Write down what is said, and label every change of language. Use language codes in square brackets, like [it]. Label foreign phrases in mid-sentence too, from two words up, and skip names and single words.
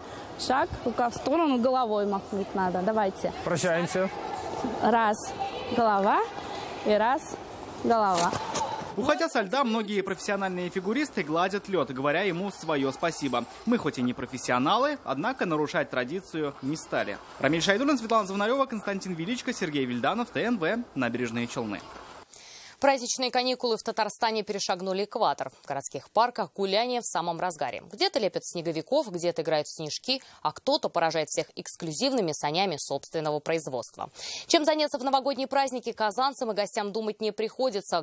[ru] Шаг, рука в сторону, головой махнуть надо. Давайте. Прощаемся. Раз, голова и раз, голова. Уходя со льда, многие профессиональные фигуристы гладят лед, говоря ему свое спасибо. Мы хоть и не профессионалы, однако нарушать традицию не стали. Рамиль Шайдуллин, Светлана Звонарева, Константин Величко, Сергей Вильданов, ТНВ, Набережные Челны. Праздничные каникулы в Татарстане перешагнули экватор. В городских парках гуляние в самом разгаре. Где-то лепят снеговиков, где-то играют в снежки, а кто-то поражает всех эксклюзивными санями собственного производства. Чем заняться в новогодние праздники казанцам и гостям думать не приходится.